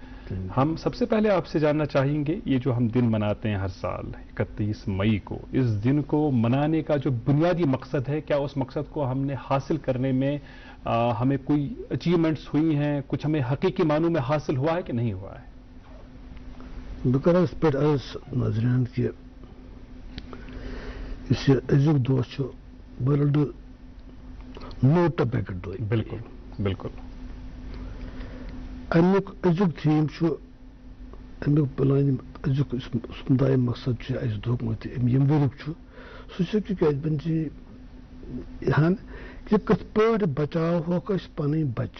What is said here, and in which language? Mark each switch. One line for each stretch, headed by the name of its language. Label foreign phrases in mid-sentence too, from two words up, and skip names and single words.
Urdu: ہم سب سے پہلے آپ سے جاننا چاہیں گے، یہ جو ہم دن مناتے ہیں ہر سال 31 مئی کو، اس دن کو منانے کا جو بنیادی مقصد ہے، کیا اس مقصد کو ہم نے حاصل کرنے میں ہمیں کوئی اچیومنٹس ہوئی ہیں، کچھ ہمیں حقیقی معنوں میں حاصل ہوا ہے کہ نہیں ہوا ہے؟
Kashmiri: بہٕ کرٕ اس پٮ۪ٹھ عرض ناظریٖنن کہِ یُس یہِ أزیُک دۄہ چھُ ورلڈ نو ٹبیکو ڈے،
Urdu: بالکل بالکل،
Kashmiri: امیُک أزیُک تھیٖم چھُ، امیُک پلان أزیُک یُس مُدعا مقصد چھُ اَسہِ دوٚپمُت ییٚمہِ ؤریُک چھُ، سُہ چھُ تِکیٛازِ وۄنۍ چھِ ہن کہِ کِتھ پٲٹھۍ بچاوہوکھ أسۍ پنٕنۍ بچہِ۔